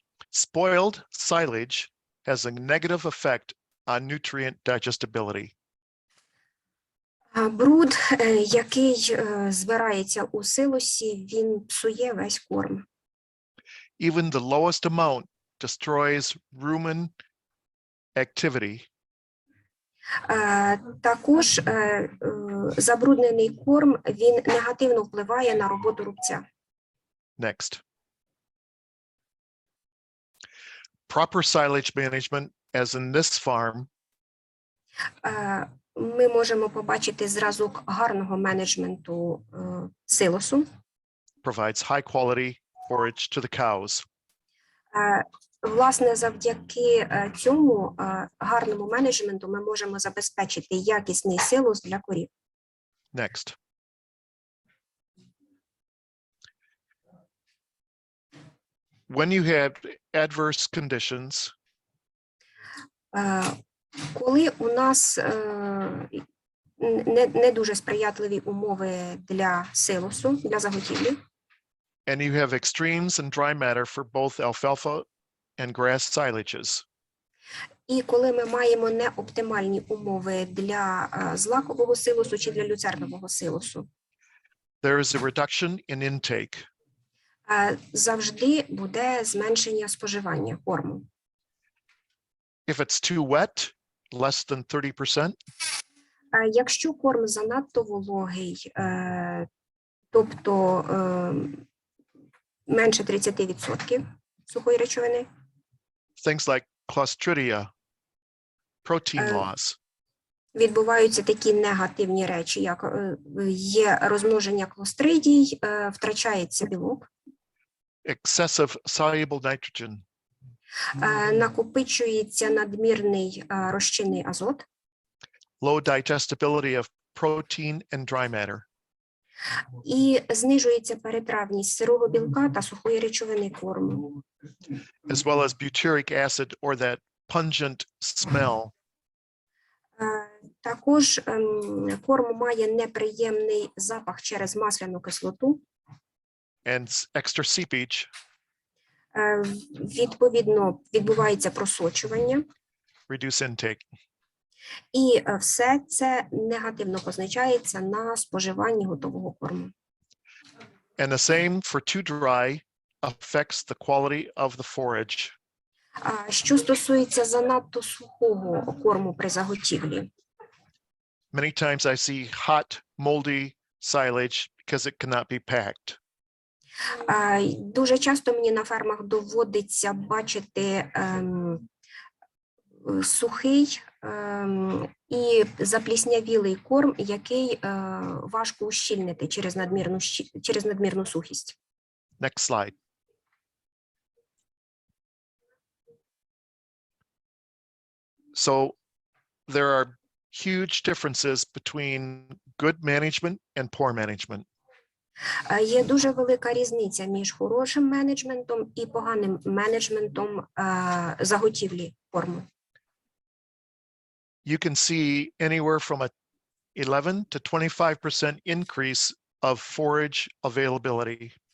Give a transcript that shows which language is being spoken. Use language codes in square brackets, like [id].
[en] Spoiled silage has a negative effect on nutrient digestibility. [uk] Бруд, який збирається у силосі, він псує весь корм. [en] Even the lowest amount destroys rumen activity. [uk] Також забруднений корм, він негативно впливає на роботу рубця. [en] Next. Proper silage management, as in this farm, [uk] ми можемо побачити зразок гарного менеджменту силосу. [en] provides high quality forage to the cows. [uk] Власне, завдяки цьому гарному менеджменту ми можемо забезпечити якісний силос для корів. [en] Next. When you have adverse conditions, [uk] коли у нас не дуже сприятливі умови для силосу, для заготівлі, [en] and you have extremes in dry matter for both alfalfa and grass silages, [uk] і коли ми маємо неоптимальні умови для злакового силосу чи для люцернового силосу, [en] there is a reduction in intake. [uk] Завжди буде зменшення споживання корму. [en] If it's too wet, less than 30%. [uk] Якщо корм занадто вологий, тобто менше 30% сухої речовини, [en] things like Clostridia, protein Uh, loss, [uk] відбуваються такі негативні речі, як є розмноження клостридій, втрачається білок, [en] excessive soluble nitrogen, [uk] накопичується надмірний розчинний азот, [en] low digestibility of protein and dry matter, [uk] і знижується перетравність сирого білка та сухої речовини корму. [en] as well as butyric acid or that pungent smell. [uk] Також корм має неприємний запах через масляну кислоту. [en] And extra seepage, [uk] Відповідно, відбувається просочування. [en] reduce intake. [uk] І все це негативно позначається на споживанні готового корму. [en] And the same for too dry affects the quality of the forage. [uk] Що стосується занадто сухого корму при заготівлі, [en] Many times I see hot, moldy silage because it cannot be packed. [uk] дуже часто мені на фермах доводиться бачити сухий і запліснявілий корм, який важко ущільнити через надмірну сухість. [en] Next slide. So there are huge differences between good management and poor management. [uk] Є дуже велика різниця між хорошим менеджментом і поганим менеджментом заготівлі корму. [en] You can see anywhere from a 11 to 25% increase of forage availability.